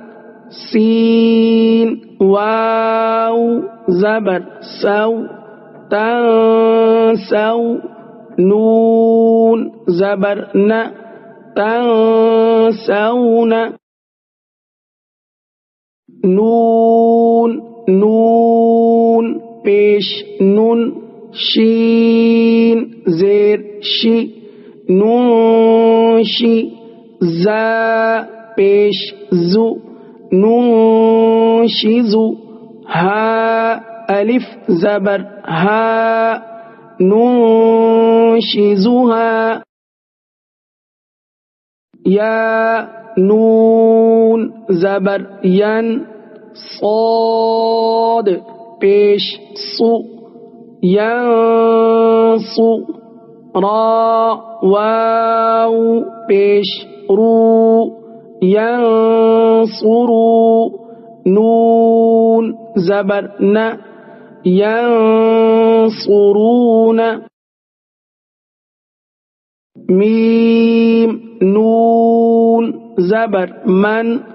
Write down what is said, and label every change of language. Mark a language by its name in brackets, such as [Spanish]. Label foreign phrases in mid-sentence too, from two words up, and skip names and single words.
[Urdu] سین واو زبر سو تنسو نون زبر ن تنسون نون نون پیش نون شین زیر شی نون شی زا پیش زو نون شی زو ها الف زبر ها نون شی زو ها یا نون زبر ین صاد پیش صو ینصو را واو پیش رو ینصرو نون زبر ن ینصرون میم نون زبر من